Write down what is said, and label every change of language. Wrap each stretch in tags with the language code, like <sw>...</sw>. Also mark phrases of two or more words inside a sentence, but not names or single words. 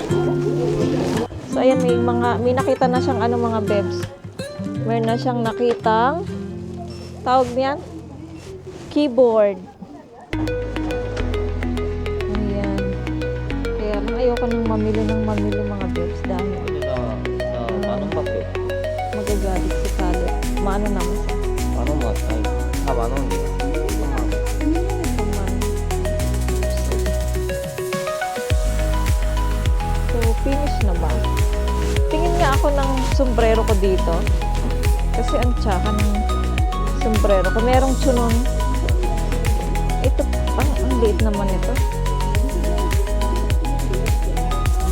<tl>So, ayan, may nakita na siyang ano mga babes. Meron na siyang nakitang tawag niyan? Keyboard. Ayan. Kaya lang ayoko nang mamili mga bebs dahil</tl> <ko>만원 밖에</ko> <tl>magagalit si Kalit. Maano naman siya?</tl> <ko>만원 맞아요. 다 만원이에요.</ko> <tl>So, finish na ba? Tingin nga ako ng sombrero ko dito. Kasi ang tsaka ng sombrero ko. Merong chunon. Ito, ang liit naman ito.</tl>